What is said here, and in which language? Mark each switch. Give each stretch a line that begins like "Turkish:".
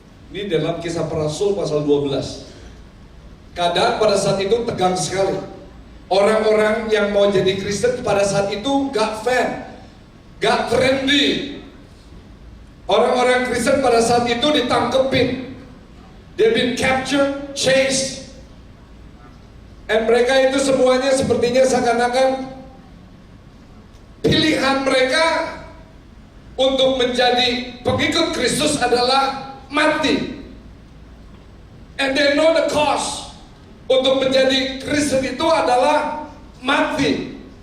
Indonesian: Ini dalam Kisah Para Rasul pasal 12. Keadaan pada saat itu tegang sekali. Orang-orang yang mau jadi Kristen pada saat itu gak fan, gak trendy. Orang-orang Kristen pada saat itu ditangkepin.
English: They've been captured, chased.
Indonesian: And mereka itu semuanya sepertinya seakan-akan pilihan mereka untuk menjadi pengikut Kristus adalah mati.
English: And they know the cost.
Indonesian: Untuk menjadi Kristen itu adalah mati.